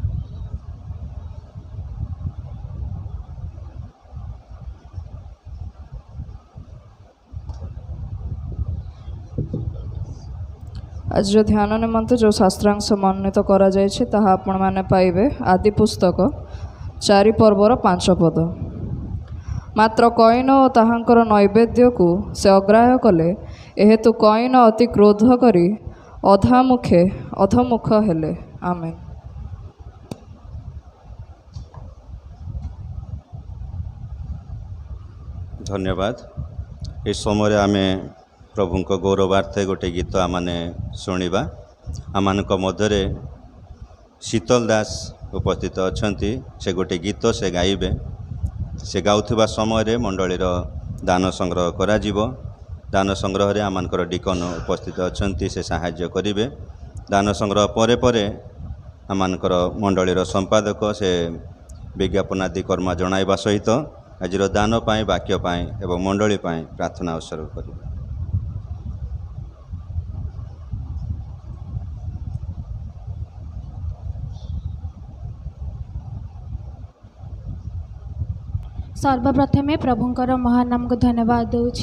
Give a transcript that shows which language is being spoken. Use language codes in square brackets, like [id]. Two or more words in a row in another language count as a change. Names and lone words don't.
[or] ଆଜି ଧ୍ୟାନ ନିମନ୍ତେ ଯୋ ଶାସ୍ତ୍ରାଂଶ ମନୋନୀତ କରା ଯାଇଛି ତାହା ଆପଣ ମାନେ ପାଇବେ ଆଦି ପୁସ୍ତକ 4 ପର୍ବର 5 ପଦ। ମାତ୍ର କଇନ ଔର ତାହାଙ୍କର ନୈବେଦ୍ୟ କୁ ସେ ଅଗ୍ରାହ୍ୟ କଲେ ଏହେତୁ କଇନ ଅତି କ୍ରୋଧ କରି ଅଧମୁଖ ହେଲେ। ଆମେନ। ଧନ୍ୟବାଦ। ଇସ ସମୟ ଆମେ ପ୍ରଭୁଙ୍କ ଗୌରବାର୍ଥେ ଗୋଟେ ଗୀତ ଆମମାନେ ଶୁଣିବା। ଆମମାନଙ୍କ ମଧ୍ୟରେ ଶୀତଳ ଦାସ ଉପସ୍ଥିତ ଅଛନ୍ତି। ସେ ଗୋଟେ ଗୀତ ସେ ଗାଇବେ। ସେ ଗାଉଥିବା ସମୟ ରେ ମଣ୍ଡଳୀର ଦାନ ସଂଗ୍ରହ କରା ଯିବ। ଦାନ ସଂଗ୍ରହ ରେ ଆମମାନଙ୍କର ଡିକନ ଉପସ୍ଥିତ ଅଛନ୍ତି। ସେ ସାହାଯ୍ୟ କରିବେ। ଦାନ ସଂଗ୍ରହ ପରେ ପରେ ଆମମାନଙ୍କର ମଣ୍ଡଳୀର ସମ୍ପାଦକ ସେ ବିଜ୍ଞାପନ ଆଦି କର୍ମ ଜଣାଇବା ସହିତ ଆଜିର ଦାନ ପାଇଁ ବାକ୍ୟ ପାଇଁ ଏବଂ ମଣ୍ଡଳୀ ପାଇଁ ପ୍ରାର୍ଥନା ଉତ୍ସର୍ଗ କରିବେ। ସର୍ବପ୍ରଥମେ ପ୍ରଭୁଙ୍କର ମହାନ ନାମ କୁ ଧନ୍ୟବାଦ ଦଉଛି।